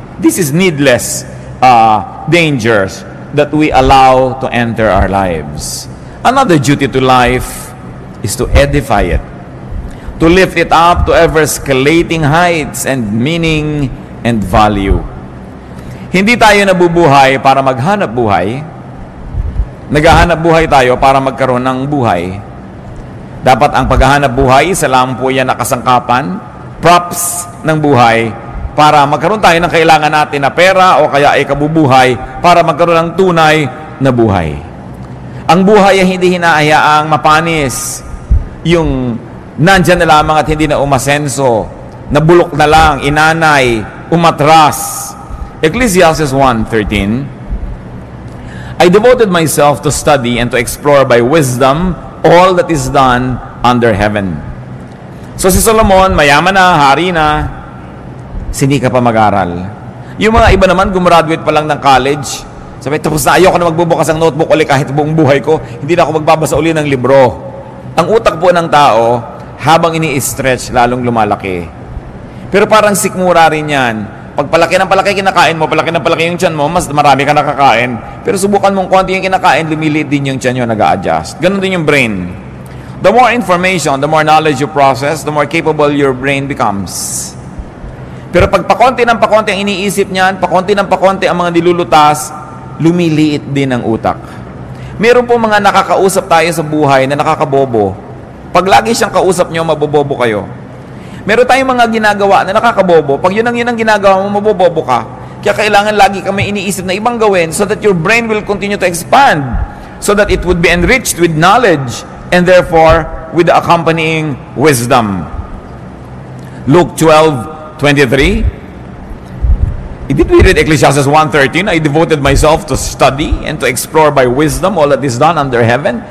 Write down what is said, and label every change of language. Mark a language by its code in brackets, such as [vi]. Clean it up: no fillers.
[en] This is needless dangers that we allow to enter our lives. Another duty to life is to edify it, to lift it up to ever-escalating heights and meaning and value. [tl] Hindi tayo nabubuhay para maghanap buhay. Naghahanap buhay tayo para magkaroon ng buhay. Dapat ang paghahanap buhay, isa lang po yan na kasangkapan, props ng buhay, para magkaroon tayo ng kailangan natin na pera o kaya ay kabubuhay para magkaroon ng tunay na buhay. Ang buhay ay hindi hinahayaang mapanis, yung nandyan na lamang at hindi na umasenso, nabulok na lang, inanay, umatras. [en] Ecclesiastes 1:13, I devoted myself to study and to explore by wisdom all that is done under heaven. [tl] So si Solomon, mayaman na, hari na, sindi ka pa mag-aral. Yung mga iba naman, gumraduate pa lang ng college, sabi, tapos na ayoko na magbubukas ang notebook ulit kahit buong buhay ko, hindi na ako magbabasa uli ng libro. Ang utak po ng tao, habang ini-stretch, lalong lumalaki. Pero parang sikmura rin yan. Pag palaki ng palaki kinakain mo, palaki ng palaki yung tiyan mo, mas marami ka nakakain. Pero subukan mong konti yung kinakain, lumiliit din yung tiyan nyo, nag-a-adjust. Ganon din yung brain. [en] The more information, the more knowledge you process, the more capable your brain becomes. [tl] Pero pag pakonti ng pakonti ang iniisip niyan, pakonti ng pakonti ang mga nilulutas, lumiliit din ang utak. Meron po mga nakakausap tayo sa buhay na nakakabobo. Pag lagi siyang kausap nyo, mabobobo kayo. Meron tayong mga ginagawa na nakakabobo. Pag yun ang ginagawa mo, mabobobo ka. Kaya kailangan lagi kami iniisip na ibang gawin [en] so that your brain will continue to expand, so that it would be enriched with knowledge and therefore with the accompanying wisdom. Luke 12:23. Did we read Ecclesiastes 1:13? I devoted myself to study and to explore by wisdom all that is done under heaven.